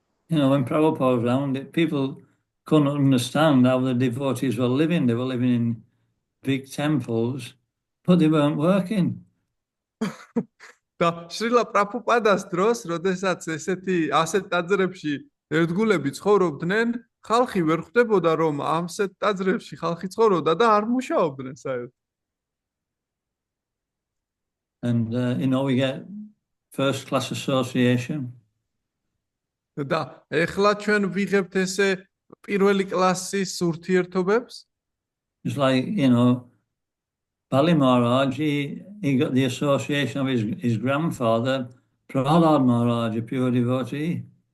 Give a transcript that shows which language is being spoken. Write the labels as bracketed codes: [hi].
[en] When Prabhupada was around, people couldn't understand how the devotees were living. They were living in big temples, but they weren't working. [ka] და შრილა პრაბჰუპადას დროს, როდესაც ასეთ ტაძრებში ერთგულები ცხოვრობდნენ, ხალხი ვერ ხვდებოდა, რომ ამსეთ ტაძრებში ხალხი ცხოვრობდა და არ მუშაობდნენ საერთოდ. [en] And we get first class association. [ka] და ეხლა ჩვენ ვიღებთ ესე პირველი კლასის ურთიერთობებს. [en] It's like, Bali Maharaj, he got the association of his grandfather, Prahlad Maharaj, a pure devotee.